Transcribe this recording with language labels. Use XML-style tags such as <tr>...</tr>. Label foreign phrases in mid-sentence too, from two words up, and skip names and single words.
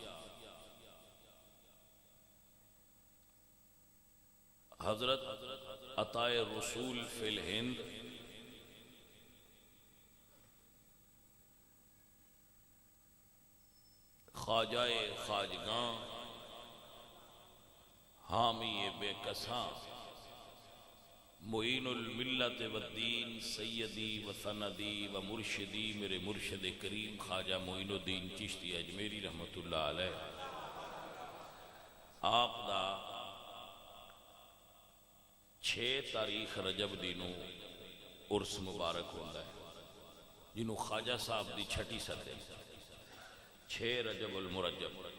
<ur>حضرت عطائے رسول فی الہند خواجہ خواجگاں حامی بے کساں معین الملت والدین</ur> <ar>سیدی و سندی و مرشدی</ar> <ur>میرے مرشد کریم خواجہ معین الدین چشتی اجمیری رحمت اللہ علیہ.</ur> <pa>آپ دا 6 تاریخ رجب دینوں عرس مبارک ہوتا ہے جنہوں خواجہ صاحب دی چھٹی سدے 6 رجب المرجب۔</pa>